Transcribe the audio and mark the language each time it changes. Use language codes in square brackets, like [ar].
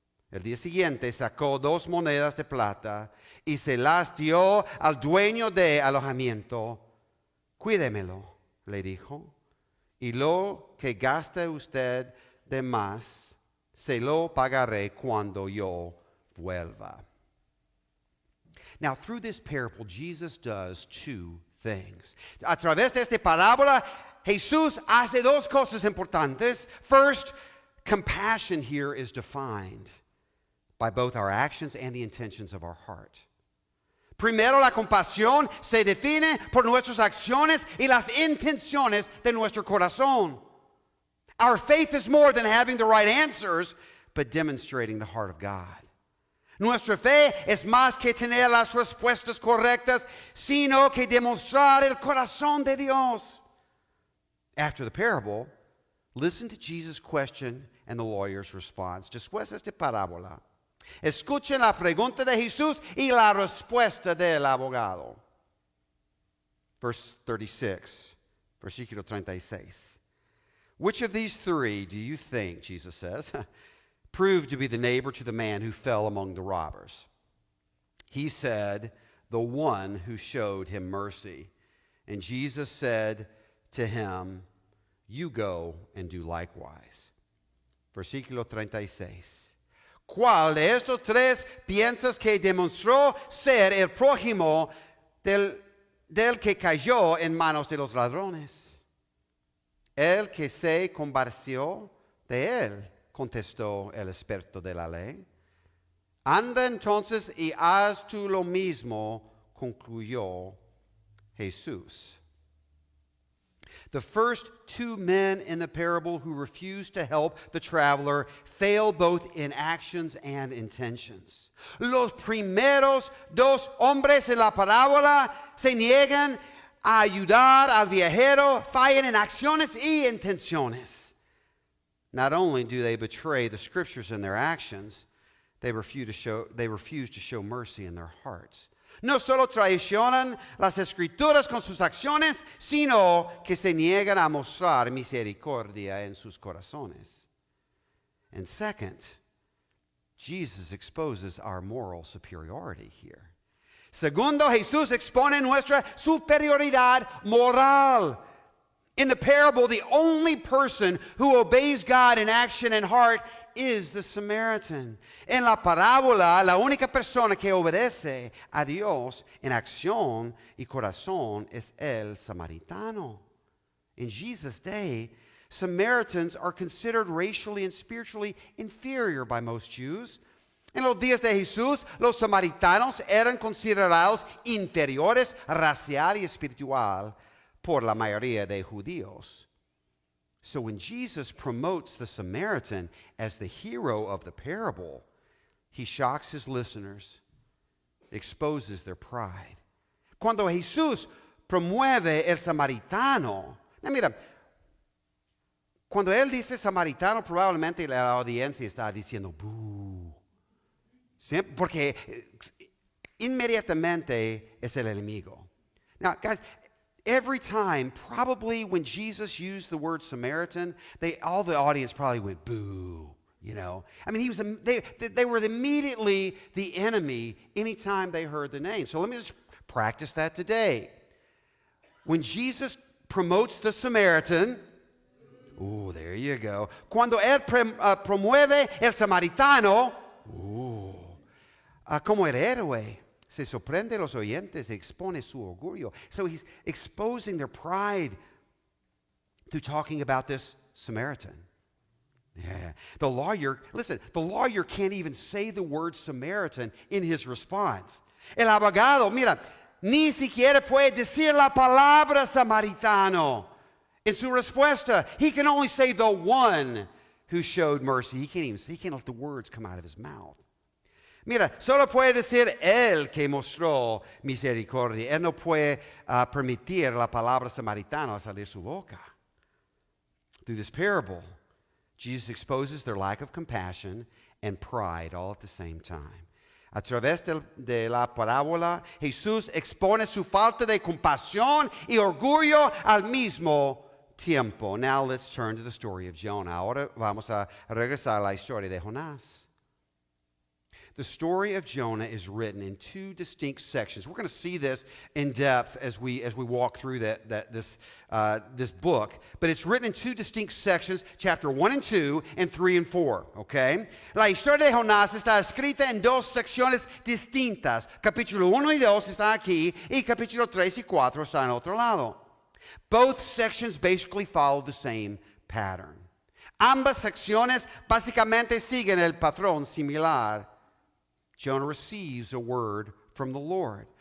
[es] El día siguiente sacó 2 monedas de plata y se las dio al dueño de alojamiento, Cuídemelo, le dijo, y lo que gaste usted de más, se lo pagaré cuando yo vuelva. [en] Now, through this parable, Jesus does two things. [es] A través de esta parábola, Jesús hace dos cosas importantes. [en] First, compassion here is defined by both our actions and the intentions of our heart. [es] Primero, la compasión se define por nuestras acciones y las intenciones de nuestro corazón. [en] Our faith is more than having the right answers, but demonstrating the heart of God. [es] Nuestra fe es más que tener las respuestas correctas, sino que demostrar el corazón de Dios. [en] After the parable, listen to Jesus' question and the lawyer's response. [es] Después de esta parábola, escuchen la pregunta de Jesús y la respuesta del abogado. [en] Verse 36, [es] versículo 36. [en] Which of these three do you think, Jesus says, proved to be the neighbor to the man who fell among the robbers? He said, the one who showed him mercy. And Jesus said to him, you go and do likewise. [es] Versículo 36. ¿Cuál de estos tres piensas que demostró ser el prójimo del que cayó en manos de los ladrones? El que se compadeció de él, contestó el experto de la ley. Anda entonces y haz tú lo mismo, concluyó Jesús. [en] The first two men in the parable who refused to help the traveler fail both in actions and intentions. [es] Los primeros dos hombres en la parábola se niegan a ayudar al viajero, fallan en acciones y intenciones. [en] Not only do they betray the scriptures in their actions, they refuse to show mercy in their hearts. [es] No solo traicionan las escrituras con sus acciones, sino que se niegan a mostrar misericordia en sus corazones. [en] And second, Jesus exposes our moral superiority here. [es] Segundo, Jesús expone nuestra superioridad moral. [en] In the parable, the only person who obeys God in action and heart is the Samaritan. [es] En la parábola, la única persona que obedece a Dios en acción y corazón es el samaritano. [en] In Jesus' day, Samaritans are considered racially and spiritually inferior by most Jews. [es] En los días de Jesús, los samaritanos eran considerados inferiores racial y espiritual por la mayoría de judíos. [en] So when Jesus promotes the Samaritan as the hero of the parable, he shocks his listeners, exposes their pride. [es] Cuando Jesús promueve el samaritano, mira, cuando él dice samaritano, probablemente la audiencia está diciendo, "Boo", ¿sí? Porque inmediatamente es el enemigo. [en] Now, guys, every time, probably when Jesus used the word Samaritan, all the audience probably went, boo, you know. I mean, they were immediately the enemy anytime they heard the name. So let me just practice that today. When Jesus promotes the Samaritan, ooh, there you go. [es] Cuando él promueve el samaritano, como el héroe. Se sorprende los oyentes, expone su orgullo. [en] So he's exposing their pride through talking about this Samaritan. Yeah. The lawyer can't even say the word Samaritan in his response. [es] El abogado, mira, ni siquiera puede decir la palabra samaritano in su respuesta. [en] He can only say the one who showed mercy. He can't let the words come out of his mouth. [es] Mira, solo puede decir él que mostró misericordia. Él no puede permitir la palabra samaritano salir de su boca. [en] Through this parable, Jesus exposes their lack of compassion and pride all at the same time. [es] A través de la parábola, Jesús expone su falta de compasión y orgullo al mismo tiempo. [en] Now let's turn to the story of Jonah. [es] Ahora vamos a regresar a la historia de Jonás. [en] The story of Jonah is written in two distinct sections. We're going to see this in depth as we walk through this book. But it's written in two distinct sections, chapter 1 and 2, and 3 and 4. Okay? [es] La historia de Jonás está escrita en dos secciones distintas. Capítulo 1 y 2 está aquí, y capítulo 3 y 4 está en otro lado. [en] Both sections basically follow the same pattern. [es] Ambas secciones básicamente siguen el patrón similar. [en] Jonah receives a word from the Lord.